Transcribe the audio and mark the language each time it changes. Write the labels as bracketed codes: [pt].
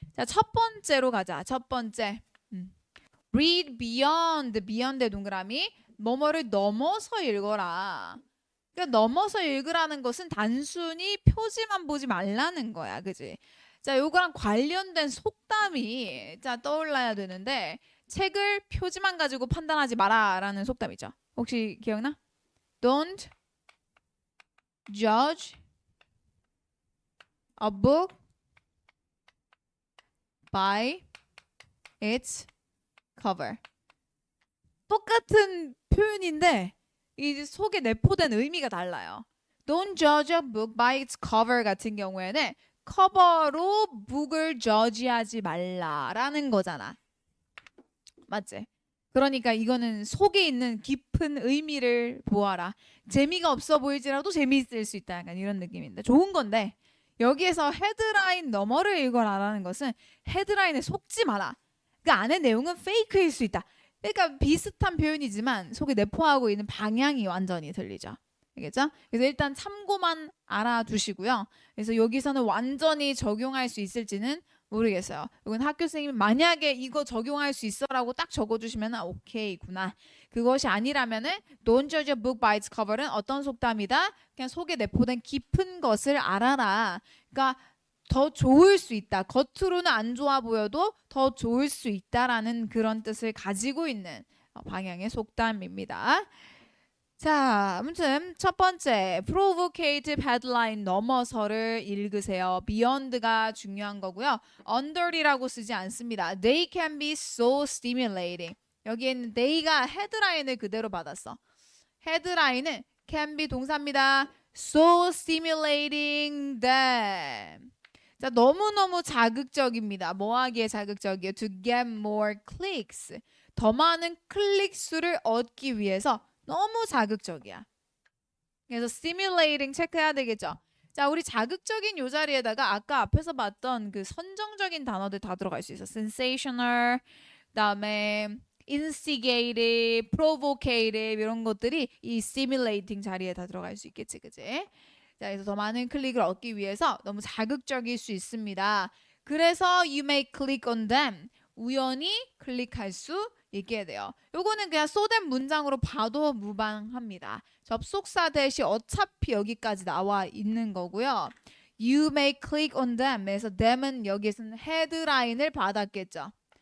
[ko] 자, 첫 번째로 가자. 첫 번째. [en] read beyond [ko] 의 동그라미 뭐뭐를 넘어서 읽어라. 그러니까 넘어서 읽으라는 것은 단순히 표지만 보지 말라는 거야. 그지? 자, 요거랑 관련된 속담이 자 떠올라야 되는데 책을 표지만 가지고 판단하지 마라라는 속담이죠. 혹시 기억나? [en] Don't judge a book by its cover. [ko] 똑같은 표현인데 이 속에 내포된 의미가 달라요. [en] Don't judge a book by its cover [ko] 같은 경우에는 커버로 북을 저지하지 말라라는 거잖아. 맞지? 그러니까 이거는 속에 있는 깊은 의미를 보아라. 재미가 없어 보일지라도 재미있을 수 있다. 약간 이런 느낌인데 좋은 건데 여기에서 헤드라인 너머를 읽어라라는 것은 헤드라인에 속지 마라. 그 안에 내용은 페이크일 수 있다. 그러니까 비슷한 표현이지만 속에 내포하고 있는 방향이 완전히 틀리죠. 알겠죠? 그래서 일단 참고만 알아두시고요. 그래서 여기서는 완전히 적용할 수 있을지는 모르겠어요. 이건 학교 선생님이 만약에 이거 적용할 수 있어라고 딱 적어주시면 오케이구나. 그것이 아니라면은 [en] Don't judge a book by its cover [ko] 는 어떤 속담이다? 그냥 속에 내포된 깊은 것을 알아라. 그러니까 더 좋을 수 있다. 겉으로는 안 좋아 보여도 더 좋을 수 있다라는 그런 뜻을 가지고 있는 방향의 속담입니다. 자, 아무튼 첫 번째 [en] provocative headline [ko] 넘어서를 읽으세요. beyond가 중요한 거고요. under이라고 쓰지 않습니다. [en] They can be so stimulating. [ko] 여기에는 they가 헤드라인을 그대로 받았어. 헤드라인은 can be 동사입니다. [en] So stimulating them. [ko] 자, 너무너무 자극적입니다. 뭐 하기에 자극적이에요? [en] To get more clicks. [ko] 더 많은 클릭 수를 얻기 위해서 너무 자극적이야. 그래서 stimulating 체크해야 되겠죠. 자, 우리 자극적인 요 자리에다가 아까 앞에서 봤던 그 선정적인 단어들 다 들어갈 수 있어. sensational, 그다음에 instigative, provocative 이런 것들이 이 stimulating 자리에 다 들어갈 수 있겠지, 그지? 자, 그래서 더 많은 클릭을 얻기 위해서 너무 자극적일 수 있습니다. 그래서 [en] you may click on them. [ko] 우연히 클릭할 수 있게 돼요. 요거는 그냥 쏘된 문장으로 봐도 무방합니다. 접속사 대시 어차피 여기까지 나와 있는 거고요. [en] You may click on them. [ko] 그래서 them은 여기에서는 헤드라인을 받았겠죠.